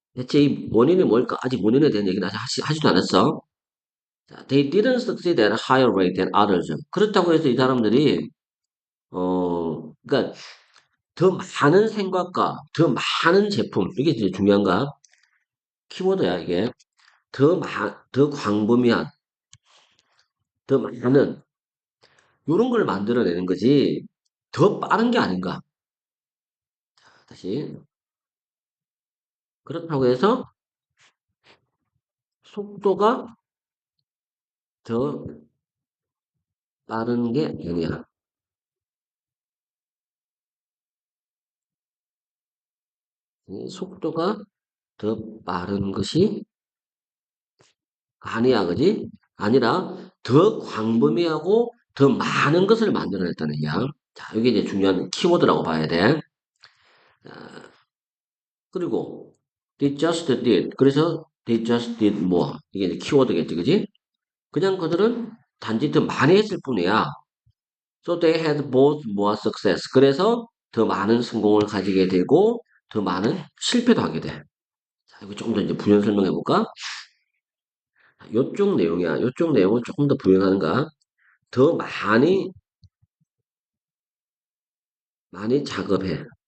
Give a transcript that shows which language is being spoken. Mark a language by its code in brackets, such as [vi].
[ko] 대체 이 원인이 뭘까? 아직 원인에 대한 얘기는 아직 하지도 않았어. [en] 자, they didn't succeed at a higher rate than others. [ko] 그렇다고 해서 이 사람들이 그러니까 더 많은 생각과 더 많은 제품 이게 이제 중요한가? 키워드야 이게 더 광범위한 더 많은 이런 걸 만들어내는 거지 더 빠른 게 아닌가? 다시 그렇다고 해서 속도가 더 빠른 게 아니야. 이 속도가 더 빠른 것이 아니야, 그지? 아니라 더 광범위하고 더 많은 것을 만들어냈다는 얘기야. 자, 이게 이제 중요한 키워드라고 봐야 돼. [en] 자, [ko] 그리고 [en] they just did. [ko] 그래서 [en] they just did more. [ko] 이게 이제 키워드겠지, 그지? 그냥 그들은 단지 더 많이 했을 뿐이야. [en] So they had both more success. [ko] 그래서 더 많은 성공을 가지게 되고 더 많은 실패도 하게 돼. 자, 이거 조금 더 이제 부연 설명해 볼까? 요쪽 내용이야. 요쪽 내용을 조금 더 부연하는가? 더 많이 작업해.